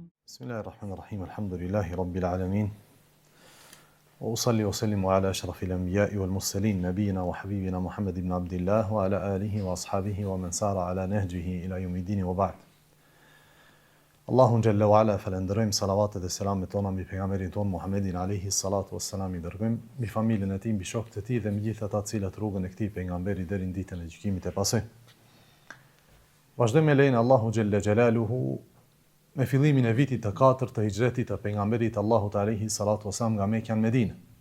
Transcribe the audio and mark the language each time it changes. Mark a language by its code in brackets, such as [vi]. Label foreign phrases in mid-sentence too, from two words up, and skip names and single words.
[ar] بسم الله الرحمن الرحيم الحمد لله رب العالمين. وأصلي وأسلم على أشرف الأنبياء والمرسلين نبينا وحبيبنا محمد بن عبد الله وعلى آله وأصحابه ومن سار على نهجه إلى يوم الدين وبعد. [sq] Allahun [ar] جل وعلا [sq] falenderojm, salavatet dhe selamet tona mbi pejgamberin ton Muhammedin [ar] عليه الصلاة والسلام, [sq] i dërgojm mbi familjen e tij, mbi shokët e tij dhe mbi gjithë ata të cilët rrugën e këtij pejgamberi deri në ditën e gjykimit e pasoj. Vazhdojmë me lejen Allahu [ar] جل جلاله [sq] me fillimin e vitit të 4 të hijretit të pejgamberit Allahut [ar] عليه الصلاة والسلام [sq] nga Mekja në Medinë.